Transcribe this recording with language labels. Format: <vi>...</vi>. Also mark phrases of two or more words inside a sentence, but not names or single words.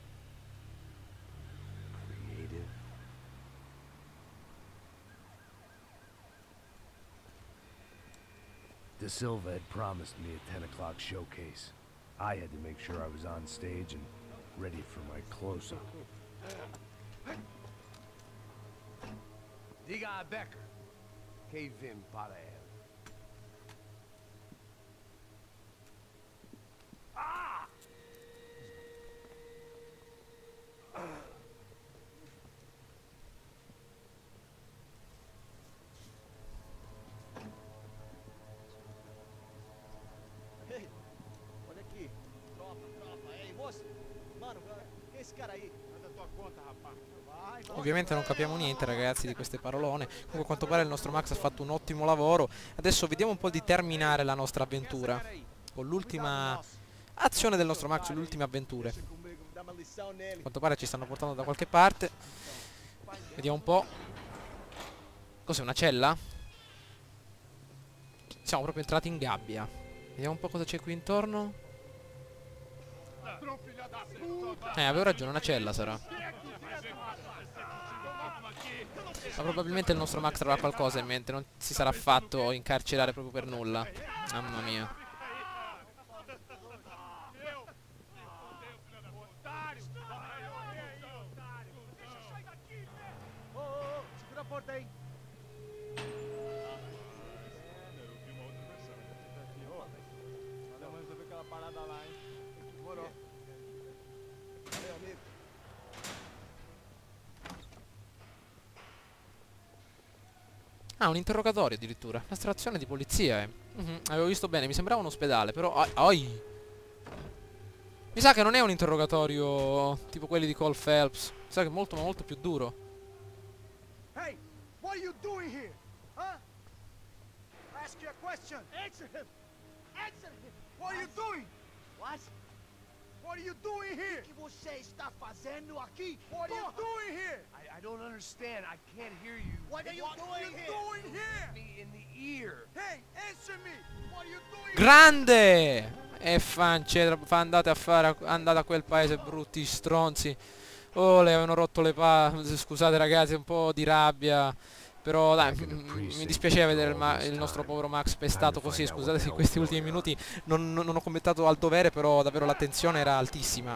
<en>Creative? De Silva had promised me a 10 o'clock showcase. I had to make sure I was on stage and ready for my close-up.</en> <pt>Diga a Becker. Que vim para ele. Ah! Ei, olha aqui. Tropa. Ei, moço. Mano, que é esse cara aí? Faz a tua conta, rapaz. Vai, vai.</pt> <it>Ovviamente non capiamo niente, ragazzi, di queste parolone. Comunque a quanto pare il nostro Max ha fatto un ottimo lavoro. Adesso vediamo un po' di terminare la nostra avventura con l'ultima azione del nostro Max, le ultime avventure. A quanto pare ci stanno portando da qualche parte. Vediamo un po'. Cos'è, una cella? Siamo proprio entrati in gabbia. Vediamo un po' cosa c'è qui intorno. Avevo ragione, una cella sarà. Ma probabilmente il nostro Max avrà qualcosa in mente. Non si sarà fatto incarcerare proprio per nulla. Mamma mia.</it> <pt>Segura a porta aí. Valeu, resolver aquela parada lá, hein? Demorou. Valeu, amigo.</pt> <it>Ah, un interrogatorio addirittura. Una stazione di polizia, avevo visto bene, mi sembrava un ospedale, però... Ai! Mi sa che non è un interrogatorio tipo quelli di Cole Phelps. Mi sa che è molto, ma molto più duro.</it> <en>Hey, what are you doing here? Huh? ask you a question. Answer him. Answer him. What are you doing? What? What are you doing here?</en> <pt>O que você está fazendo aqui?</pt> <en>What are you doing here? I don't understand. I can't hear you. What are you doing here? Me in the ear. Hey, answer me. What are you doing?</en> <it>Grande! E fancedra, andate a quel paese, brutti stronzi. Oh, le avevano rotto le palle. Scusate ragazzi, un po' di rabbia. Però dai, mi dispiaceva vedere il nostro povero Max pestato così. Scusate se in questi ultimi minuti non ho commentato al dovere, però davvero la tensione era altissima.</it>